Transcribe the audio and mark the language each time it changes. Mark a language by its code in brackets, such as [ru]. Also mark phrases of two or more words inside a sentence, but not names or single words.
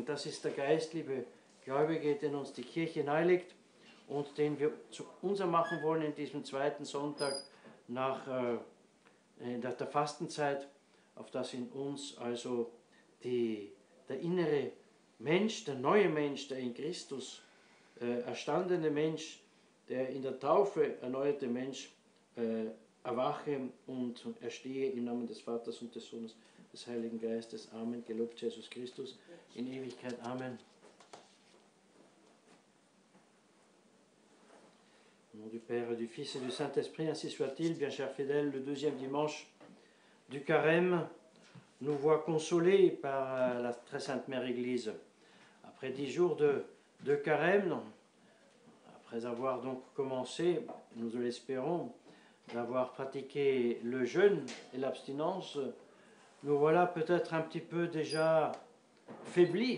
[de] Das ist der Geist, liebe Gläubige, den uns die Kirche nahelegt und den wir zu unser machen wollen in diesem zweiten Sonntag nach der Fastenzeit, auf das in uns also der innere Mensch, der neue Mensch, der in Christus erstandene Mensch, der in der Taufe erneuerte Mensch erwache und erstehe im Namen des Vaters und des Sohnes, des Heiligen Geistes. Amen. Gelobt Jesus Christus in Ewigkeit. Amen. [fr] Au nom du Père, du Fils et du Saint-Esprit, ainsi soit-il. Bien chers fidèles, le deuxième dimanche du Carême nous voit consolés par la très sainte Mère Église. Après 10 jours de Carême, après avoir donc commencé, nous l'espérons, d'avoir pratiqué le jeûne et l'abstinence, nous voilà peut-être un petit peu déjà faiblis.